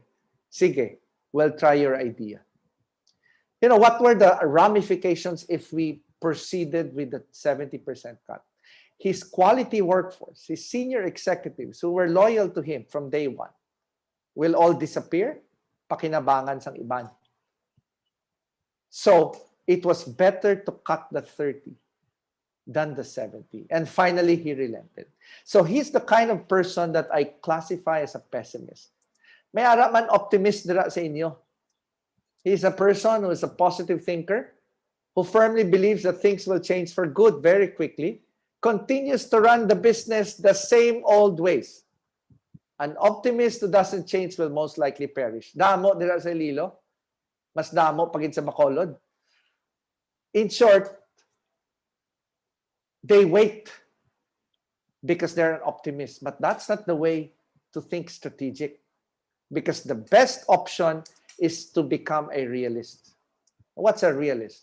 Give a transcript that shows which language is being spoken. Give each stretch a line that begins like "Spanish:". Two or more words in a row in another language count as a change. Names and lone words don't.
English: Sige, we'll try your idea. You know, what were the ramifications if we proceeded with the 70% cut? His quality workforce, his senior executives who were loyal to him from day one, will all disappear,
Hiligaynon: pakinabangan sang iban.
English: So it was better to cut the 30 than the 70. And finally, he relented. So he's the kind of person that I classify as a pessimist.
Hiligaynon: May ara man optimist dira sa inyo.
English: He's a person who is a positive thinker, who firmly believes that things will change for good very quickly, continues to run the business the same old ways. An optimist who doesn't change will most likely perish.
Hiligaynon: Damo dira sa Lilo, mas damo pagid sa Bacolod.
English: In short, they wait because they're an optimist, but that's not the way to think strategic, because the best option is to become a realist. What's a realist?